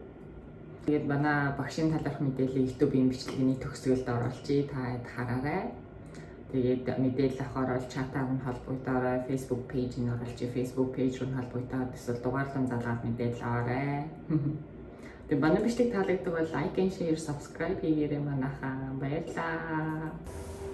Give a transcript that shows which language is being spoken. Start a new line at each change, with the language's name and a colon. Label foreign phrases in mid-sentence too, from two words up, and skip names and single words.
Mongolian: Тэгээд манай багшийн талаарх мэдээлэл YouTube-ийн бичлэгийн төгсгөлд оруулчих. Та хараарай. Тэгээд мэдээлэл авахаар бол чатаар нь холбогдоорой, Facebook page нь оруулчих, Facebook page руу холбогдоод эсвэл дугаарлан залгаад мэдээлэл аваарай. Тэгээд манай бичлэг таалагддаг бол
English: like and share,
Mongolian: subscribe хийгээрэй манайхаа. Баярлалаа.